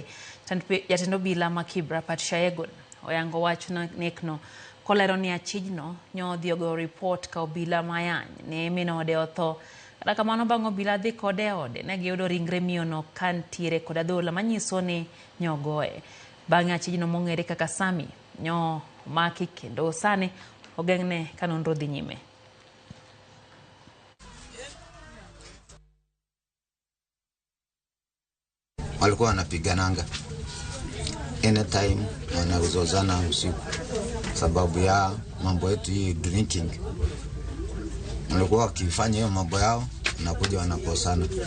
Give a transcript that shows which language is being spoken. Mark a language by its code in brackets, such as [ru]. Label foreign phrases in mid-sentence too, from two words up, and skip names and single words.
[luo] Jatend obila ma Kibra Patricia Egon oyango wach na nekno kolero ni achijno nyodhi ogo report ka obila mayany ne minode otho. Kata kamano bang' obila dhi kode ode ne giyudo ringre miyono kantiere kod adhola manyiso ni nyogoe. Bang'e achijno mong'ere kaka Sami nyo maki kendo sane ogeng'ne kanonro dhi nyime. [sw] Walikuwa wanapigananga anytime, wanazozana usiku sababu ya mambo yetu hii drinking. Walikuwa wakifanya hiyo mambo yao na kuja wanakosana.